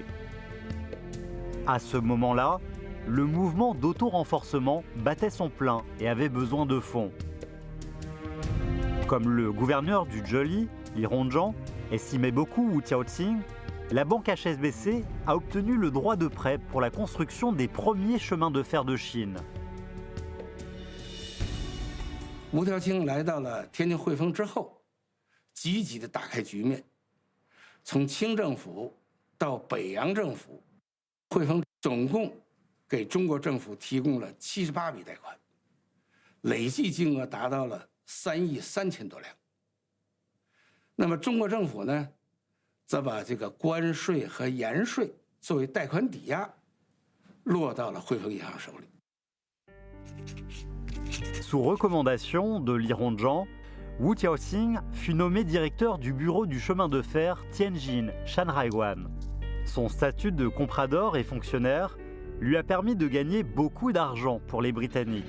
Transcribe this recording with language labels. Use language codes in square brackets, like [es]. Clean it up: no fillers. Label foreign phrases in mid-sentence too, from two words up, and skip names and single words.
[fr] À ce moment-là, le mouvement d'auto-renforcement battait son plein et avait besoin de fonds. Comme le gouverneur du Zheuli, Li Hongzhang, estimait beaucoup Wu Tiaoxing, la banque HSBC a obtenu le droit de prêt pour la construction des premiers chemins de fer de Chine. [zh] 吴条清来到了天津汇丰之后，积极的打开局面。从清政府到北洋政府，汇丰总共给中国政府提供了78笔贷款，累计金额达到了3亿3千多两。那么中国政府呢？则把这个关税和盐税作为贷款抵押，落到了汇丰银行手里。 [fr] Sous recommandation de Li Hongzhang, Wu Tiaoxing fut nommé directeur du bureau du chemin de fer Tianjin-Shanhaiguan. Son statut de comprador et fonctionnaire lui a permis de gagner beaucoup d'argent pour les Britanniques.